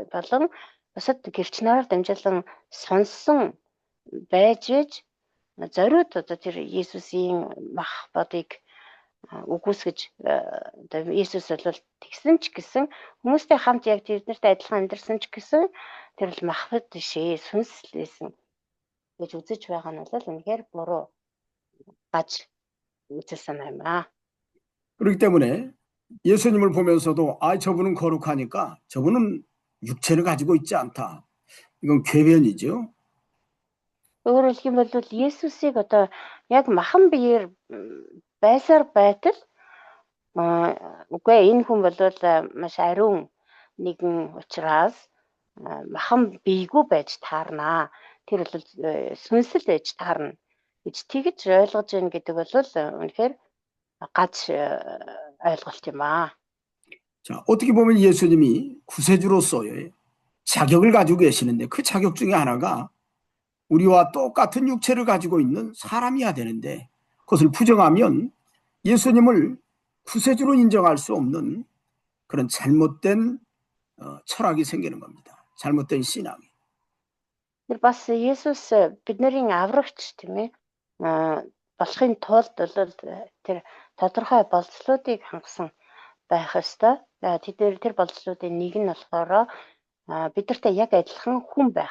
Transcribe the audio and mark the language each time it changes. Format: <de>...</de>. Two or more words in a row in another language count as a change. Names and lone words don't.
<mn>болон бусад гэрч нараар дамжуулан сонссон байж ээж зориуд одоо тэр Есүсийн мах бодыг үгүйсгэж одоо Есүс бол тэгсэн ч гэсэн хүмүүстэй хамт яг тэднэртэй адилхан амьдарсан ч гэсэн тэр бол мах бод бишээ сүнслэл байсан гэж үзэж байгаа нь бол үнэхээр буруу гаж үзэл санаа юм аа.</mn> <ko>그렇기 때문에 예수님을 보면서도 아 저분은 거룩하니까 저분은 육체를 가지고 있지 않다. 이건 궤변이죠.</ko> <mn>Өөрөөр хэлэх юм бол Есүсийг одоо яг махан биеэр байсаар байтал үгүй энэ хүн бол маш ариун нэгэн учраас махан биегүй байж таарнаа. Тэр бол сүнсэл байж таарна гэж тэгж ойлгож байна гэдэг бол үнэхээр гаж ойлголт юм аа.</mn> <ko>자, 어떻게 보면 예수님이 구세주로서의 자격을 가지고 계시는데 그 자격 중에 하나가 우리와 똑같은 육체를 가지고 있는 사람이어야 되는데 그것을 부정하면 예수님을 구세주로 인정할 수 없는 그런 잘못된 철학이 생기는 겁니다. 잘못된 신앙이.</ko> <mn>Тэр бас Есүс бидний аврагч тийм ээ болохын тулд бол тэр тодорхой болцлуудыг хангасан байх ёстой. Тэр болцлуудын нэг нь болохоор бидэртэй яг адилхан хүн байх.</mn>